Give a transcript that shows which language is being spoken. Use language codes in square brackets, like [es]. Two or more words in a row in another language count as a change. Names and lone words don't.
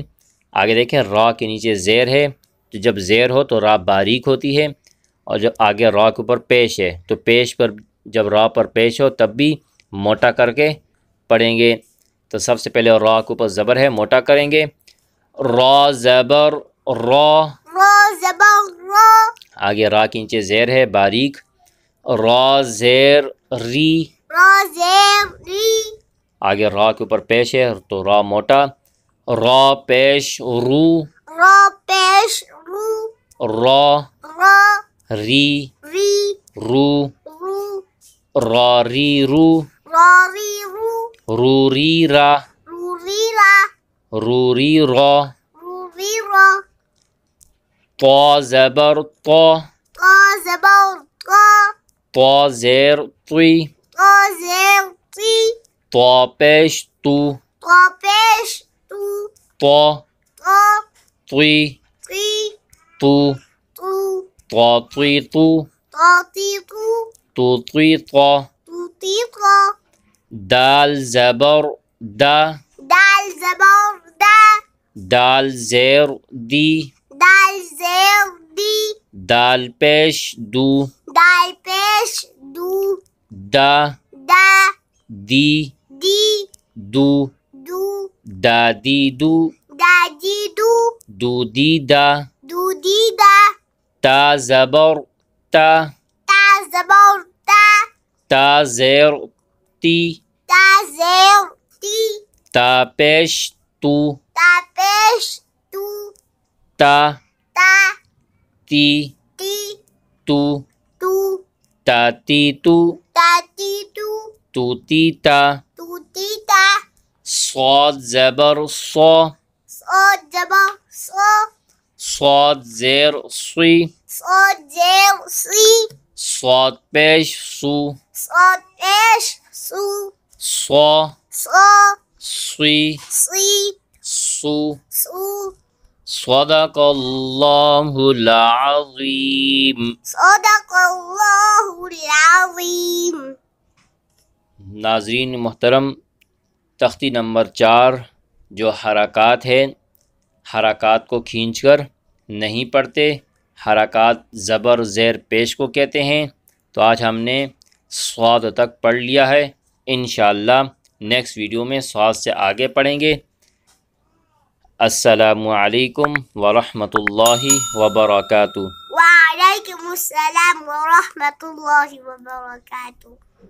[hi] आगे देखें, रा के नीचे ज़ेर है, तो जब ज़ेर हो तो रा बारीक होती है, और जब आगे रा के ऊपर पेश है तो पेश पर जब रा पर पेश हो तब भी मोटा करके पढ़ेंगे। तो सबसे पहले रा के ऊपर ज़बर है, मोटा करेंगे। रा ज़बर रा। रा ज़बर रा। आगे रा के नीचे ज़ेर है बारीक। रा ज़ेर री। रा ज़ेर री। आगे रा के ऊपर पेश है तो रा मोटा। रा पेश रू। रा पेश रू। रा रा री री। रू। रू। रा री रू। रा री रू। रू री रा। रू री रा। रू री रा। रू री रा। ता ज़बर ता। ता ज़बर ता। ता ज़ेर तुई। ता ज़ेर ती। ता पेश तू। ता पेश तू। ता ता तुई ती। तू। तू। ता तुई तू। ता ती तू। तू तुई ता। तू ती ता। दाल ज़बर दा। दाल ज़बर दा। दाल ज़ेर दी। दाल ज़ेर दी। दाल पेश दू। दाल पेश दू। दा दा दी दी। दू। दू। दादी दू। दा दाजीदू दूदीदा, दूदीदा ता ज़बर ता, ता ज़बर ता ता ज़ेर ती, ता ज़ेर ती ता पेश तू, ता पेश तू ता ता ती ती तू, तू ताती तू, ताती तू तूती ता, तूती ता स्वाद ज़बर सौ, صاد ज़बर صا स्वाद ज़ेर सुई, صاد ज़ेर सी स्वाद पेश सू, صاد पेश सू सौ صا सुई सी सू। सू [ar] صدق الله العظيم. صدق الله العظيم. [hi] नाज़रीन मोहतरम, तख्ती नंबर 4 जो हरकत है, हरकत को खींचकर नहीं पढ़ते, हरकत ज़बर ज़ेर पेश को कहते हैं। तो आज हमने स्वाद तक पढ़ लिया है। [ar] إن شاء الله [hi] नेक्स्ट वीडियो में स्वाद से आगे पढ़ेंगे। [ar] السلام عليكم ورحمة الله وبركاته. وعليكم السلام ورحمة الله وبركاته.